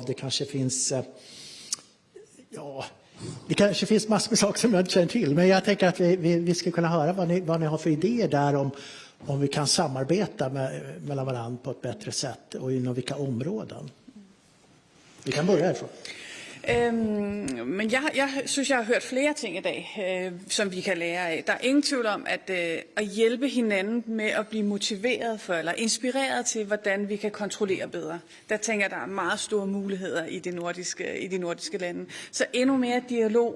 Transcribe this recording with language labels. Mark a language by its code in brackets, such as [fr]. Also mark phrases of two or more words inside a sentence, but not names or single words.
[sv] Det kanske finns det kanske finns massor med saker som jag inte känner till, men jag tänker att vi ska kunna höra vad ni har för idéer där om vi kan samarbeta mellan varandra på ett bättre sätt och inom vilka områden. Vi kan börja härifrån. [da] Men jeg synes, jeg har hørt flere ting i dag, som vi kan lære af. Der er ingen tvivl om, at hjælpe hinanden med at blive motiveret for, eller inspireret til, hvordan vi kan kontrollere bedre. Der tænker jeg, der er meget store muligheder i de nordiske lande. Så endnu mere dialog.